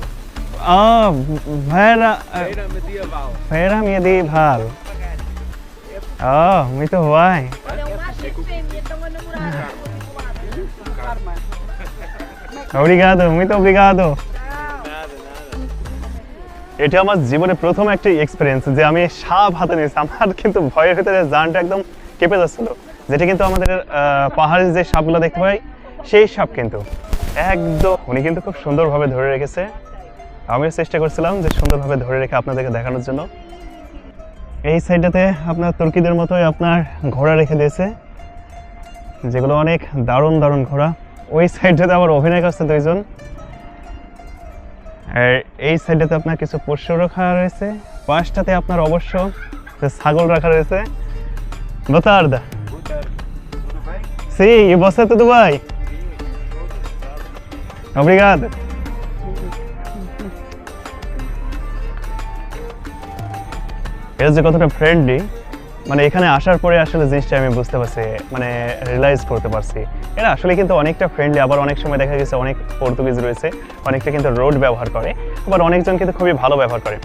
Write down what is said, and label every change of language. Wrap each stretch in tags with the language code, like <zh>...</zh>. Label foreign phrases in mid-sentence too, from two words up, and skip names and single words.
<pt>Ah, feira medieval. feira medieval. Ah, muito bem. Olha, o macho e a fêmea estão a namorar. Obrigado, muito obrigado. Nada, nada.</pt> <bn>এটা আমার জীবনে প্রথম একটা এক্সপেরিয়েন্স যে আমি সাপ হাতে নিয়েছি। আমার কিন্তু ভয়ের ভিতরে জানটা একদম কেঁপে যাচ্ছিল, যেটা কিন্তু আমাদের পাহাড়ের যে সাপগুলো দেখতে পাই সেই সাপ কিন্তু একদম। উনি কিন্তু খুব সুন্দরভাবে ধরে রেখেছে, আমিও চেষ্টা করছিলাম যে সুন্দরভাবে ধরে রেখে আপনাদেরকে দেখানোর জন্য। এই সাইডটাতে আপনার তুর্কিদের মতোই আপনার ঘোড়া রেখে দিয়েছে, যেগুলো অনেক দারুণ দারুণ ঘোড়া। ওই সাইডটাতে আবার অভিনয় করছে দুইজন, আর এই সাইডটাতে আপনার কিছু পোষ্য রাখা রয়েছে, পাশটাতে আপনার অবশ্য ছাগল রাখা রয়েছে।</bn> <pt>Boa tarde. Boa tarde. Tudo bem? Sim, e você tudo bem? Obrigado.</pt> <bn>এরা যে কতটা ফ্রেন্ডলি, মানে এখানে আসার পরে আসলে জিনিসটা আমি বুঝতে পারছি, মানে রিয়েলাইজ করতে পারছি এরা আসলে কিন্তু অনেকটা ফ্রেন্ডলি। আবার অনেক সময় দেখা গেছে অনেক পর্তুগিজ রয়েছে, অনেকটা কিন্তু রোড ব্যবহার করে, আবার অনেকজন কিন্তু খুবই ভালো ব্যবহার করে।</bn>